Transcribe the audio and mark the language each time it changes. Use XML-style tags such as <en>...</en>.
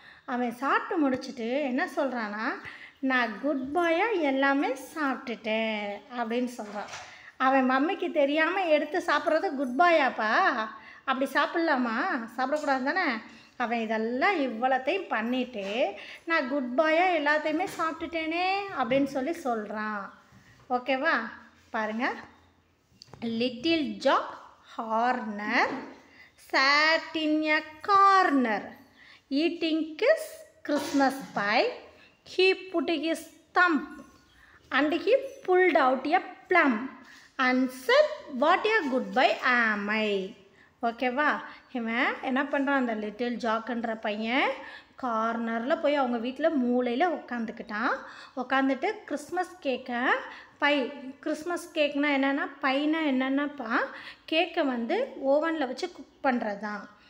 <ta>அவன் சாப்பிட்டு முடிச்சுட்டு என்ன சொல்கிறான்னா, நான் குட் பாயாக எல்லாமே சாப்பிட்டுட்டேன் அப்படின்னு சொல்கிறான். அவன் மம்மிக்கு தெரியாமல் எடுத்து சாப்பிட்றது குட் பாயாப்பா? அப்படி சாப்பிட்லாமா? சாப்பிடக்கூடாது தானே. அவன் இதெல்லாம் இவ்வளோத்தையும் பண்ணிவிட்டு நான் குட் பாயாக எல்லாத்தையுமே சாப்பிட்டுட்டேனே அப்படின்னு சொல்கிறான். ஓகேவா, பாருங்கள்.</ta> <en>Little Jack Horner sat in a corner eating his Christmas pie. He put his thumb and he pulled out a plum and said, what a good boy am I.</en> <ta>ஓகேவா, இவன் என்ன பண்ணுறான், அந்த லிட்டில் ஜாக்குன்ற பையன் கார்னரில் போய் அவங்க வீட்டில் மூலையில் உட்காந்துட்டு கிறிஸ்மஸ் கேக்கை கிறிஸ்மஸ் கேக்னால் என்னென்னா பைனா என்னென்னாப்பா, கேக்கை வந்து ஓவனில் வச்சு குக் பண்ணுறது தான்.</ta>